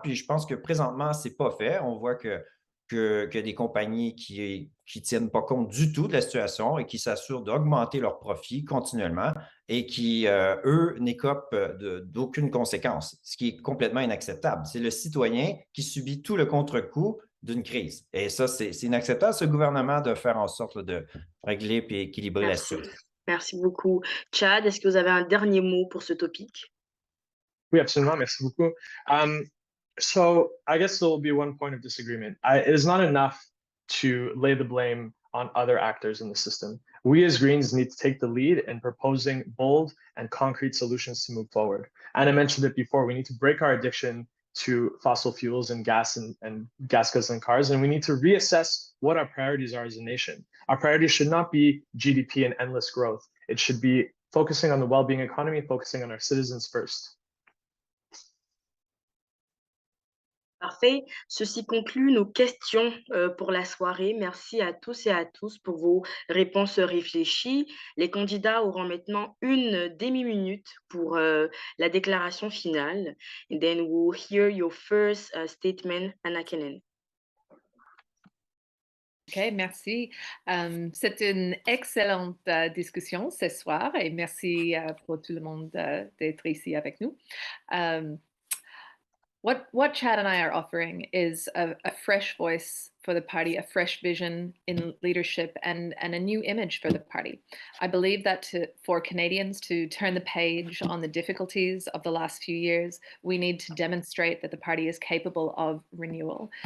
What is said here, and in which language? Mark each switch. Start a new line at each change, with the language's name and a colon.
French: Puis je pense que présentement, ce n'est pas fait. On voit que des compagnies qui tiennent pas compte du tout de la situation et qui s'assurent d'augmenter leurs profits continuellement et qui, eux, n'écopent d'aucune conséquence, ce qui est complètement inacceptable. C'est le citoyen qui subit tout le contre-coup d'une crise. Et ça, c'est inacceptable, ce gouvernement, de faire en sorte de régler et équilibrer la situation. Merci beaucoup. Chad, est-ce que vous avez un dernier mot pour ce topic? Oui, absolument. Merci beaucoup.
English: So I guess there will be one point of disagreement. It is not enough to lay the blame on other actors in the system. We as Greens need to take the lead in proposing bold and concrete solutions to move forward. And I mentioned it before, we need to break our addiction to fossil fuels and gas and gas guzzling cars, and we need to reassess what our priorities are as a nation. Our priorities should not be GDP and endless growth. It should be focusing on the well-being economy, focusing on our citizens first.
French: Parfait. Ceci conclut nos questions pour la soirée. Merci à tous et à tous pour vos réponses réfléchies. Les candidats auront maintenant une demi-minute pour la déclaration finale.
English: And then we'll hear your first statement, Anna Keenan.
French: OK, merci. C'est une excellente discussion ce soir et merci pour tout le monde d'être ici avec nous.
English: What Chad and I are offering is a fresh voice for the party, a fresh vision in leadership, and a new image for the party. I believe that for Canadians to turn the page on the difficulties of the last few years, we need to demonstrate that the party is capable of renewal.